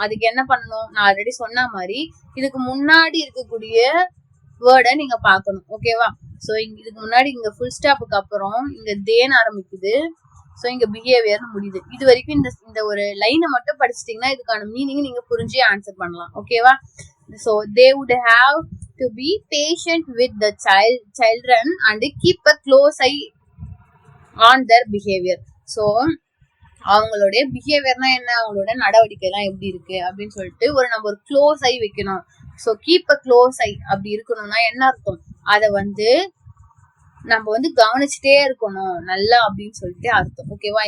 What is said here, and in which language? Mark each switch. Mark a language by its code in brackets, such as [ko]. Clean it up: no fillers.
[ta] அதுக்கு என்ன பண்ணணும், நான் ஆல்ரெடி சொன்ன மாதிரி இதுக்கு முன்னாடி இருக்கக்கூடிய வேர்டை நீங்க பாக்கணும். ஓகேவா? சோ இதுக்கு முன்னாடி இங்க ஃபுல் ஸ்டாப்புக்கு அப்புறம் இங்க தேன் ஆரம்பிக்குது. சோ இங்க பிஹேவியர்னு முடியுது. இது வரைக்கும் இந்த ஒரு லைனை மட்டும் படிச்சிட்டீங்கன்னா இதுக்கான மீனிங் நீங்க புரிஞ்சு ஆன்சர் பண்ணலாம். ஓகேவா? [en] So they would have to be patient with the children and keep a close eye on their behavior. [ta] So அவங்களுடைய பிஹேவியர்னா என்ன, அவங்களோட நடவடிக்கை எல்லாம் எப்படி இருக்கு அப்படின்னு சொல்லிட்டு நம்ம ஒரு க்ளோஸ் ஐ வைக்கணும். ஸோ [en] keep a close eye [ta] அப்படி இருக்கணும்னா என்ன அர்த்தம், அதை நம்ம கவனிச்சுட்டே இருக்கணும் நல்லா அப்படின்னு சொல்லிட்டு அர்த்தம். ஓகேவா?